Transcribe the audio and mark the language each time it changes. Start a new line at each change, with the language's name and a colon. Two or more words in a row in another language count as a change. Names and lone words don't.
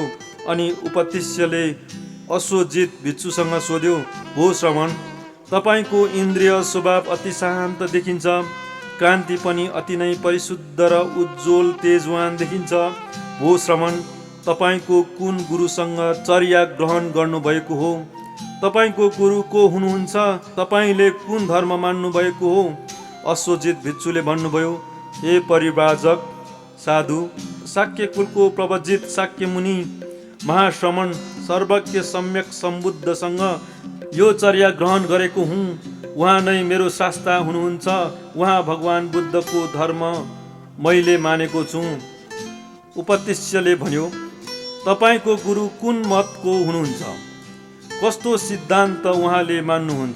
Nepali: अनि उपतिष्यले अश्वजित भिक्षुसँग सोध्यो, हो श्रमण, तपाईँको इन्द्रिय स्वभाव अति शान्त देखिन्छ, कान्ति पनि अति नै परिशुद्ध र उज्जवल तेजवान देखिन्छ। हो श्रमण, तपाईँको कुन गुरुसँग चर्या ग्रहण गर्नुभएको हो? तपाईँको गुरु को हुनुहुन्छ? तपाईँले कुन धर्म मान्नु भएको हो? अश्वजित भिक्षुले भन्नुभयो, हे परिव्राजक साधु, शाक्य कुलको प्रवजित शाक्य मुनि महाश्रमण सर्वज्ञ सम्यक सम्बुद्धसँग यो चर्या ग्रहण गरेको हुँ। उहाँ नै मेरो शास्ता हुनुहुन्छ। उहाँ भगवान बुद्धको धर्म मैले मानेको छु। उपतिष्यले भन्यो, तपाईँको गुरु कुन मतको हुनुहुन्छ? कस्तो सिद्धान्त उहाँले मान्नुहुन्छ?